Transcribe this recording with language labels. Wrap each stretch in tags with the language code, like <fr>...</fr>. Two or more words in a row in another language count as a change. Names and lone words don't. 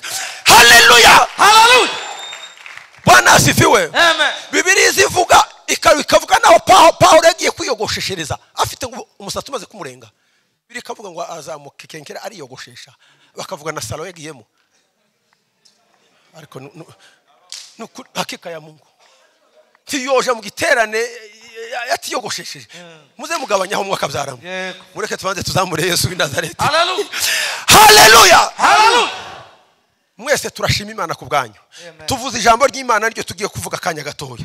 <sw>Haleluya, haleluya, Bwana asifiwe.</sw> <rw>Amen. Bibiliya ivuga ikavuga naho Pawulo yagiye kwiyogosheshereza afite umusatsi umaze kumurenga. Bibiliya ikavuga ngo azamuka ikenkera ariyogoshesha, bakavuga na Salo yagiyemo. Ariko</rw> <sw>hakika ya Mungu</sw> <rw>tiyoje mu giterane yatiyogoshesheje. Muze mugabanyaho umwaka byaramo. Mureke tubanze tuzamure Yesu w'i Nazareti. Haleluya. Haleluya. Haleluya. Mwese turashima Imana ku bwanyu. Tuvuze ijambo ry'Imana ryo tugiye kuvuga akanya gatoya.</rw>